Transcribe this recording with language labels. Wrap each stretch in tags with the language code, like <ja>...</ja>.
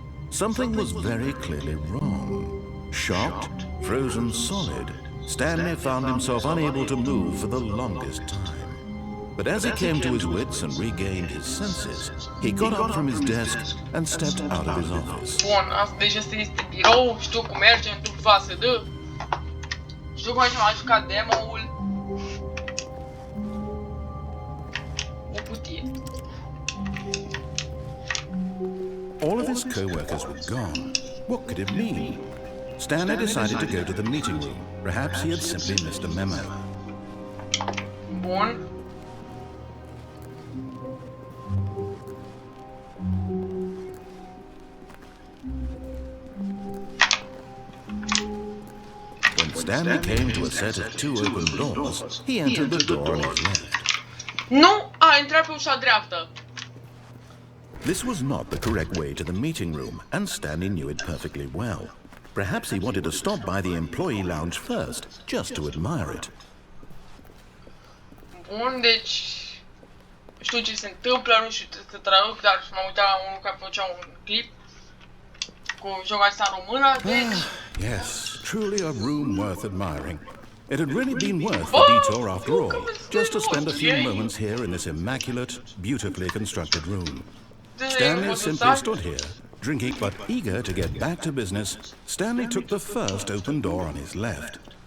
<en>Something was very clearly wrong. Shocked, frozen solid, Stanley found himself unable to move for the longest time. But as he came to his wits and regained his senses, he got up from his desk and stepped out of his office.</en> <ro>Bun, deci asta este birou, știu cum merge, în după să dă. Știu cum am jucat demo-ul. O cutie.</ro> <en>All of his co-workers were gone. What could it mean? Stanley decided to go to the meeting room. Perhaps he had simply missed a memo.</en> <ro>Bun.</ro> <en>When Stanley came to a set of two open doors, he entered the door on his left.</en> <ro>Nu, a intrat pe ușa dreaptă.</ro> <en>This was not the correct way to the meeting room, and Stanley knew it perfectly well. Perhaps he wanted to stop by the employee lounge first, just to admire it.</en> <ro>Bun, deci... știu ce se întâmplă, nu știu să traduc, dar m-am uitat la unul care făcea un clip cu jocul ăsta în română, deci...</ro> <en>Yes, truly a room worth admiring. It had really been worth the detour after all, just to spend a few moments here in this immaculate, beautifully constructed room. Stanley simply stood here, drinking, but eager to get back to business. Stanley took the first open door on his left.</en>